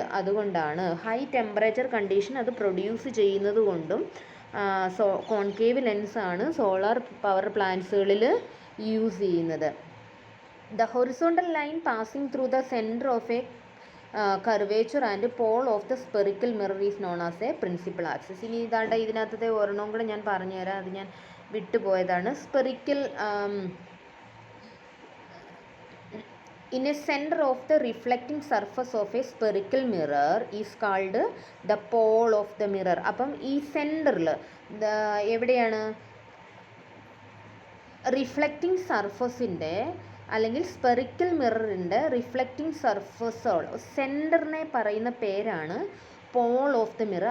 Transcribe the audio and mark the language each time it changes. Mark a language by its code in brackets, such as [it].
[ml] അതുകൊണ്ടാണ് high temperature condition അത് produce ചെയ്യുന്നത് കൊണ്ടും കോൺകേവ് ലെൻസാണ് സോളാർ പവർ പ്ലാന്റ്സുകളിൽ യൂസ് ചെയ്യുന്നത്. [en] The horizontal line passing through the centre of a curvature and pole of the spherical mirror is known as a principal axis. [ml] ഇനി ഇതാണ്ട് ഇതിനകത്തത്തെ ഒരെണ്ണം കൂടെ ഞാൻ പറഞ്ഞുതരാം, അത് ഞാൻ വിട്ടുപോയതാണ്. [en] Spherical in a center of the reflecting surface of a spherical mirror is called the pole of the mirror. [ml] അപ്പം ഈ സെൻറ്ററിൽ എവിടെയാണ് റിഫ്ലക്റ്റിംഗ് സർഫസിൻ്റെ അല്ലെങ്കിൽ സ്പെറിക്കൽ മിററിൻ്റെ റിഫ്ലക്റ്റിംഗ് സർഫസോൾ സെൻറ്ററിനെ പറയുന്ന പേരാണ് പോൾ ഓഫ് ദ മിറർ.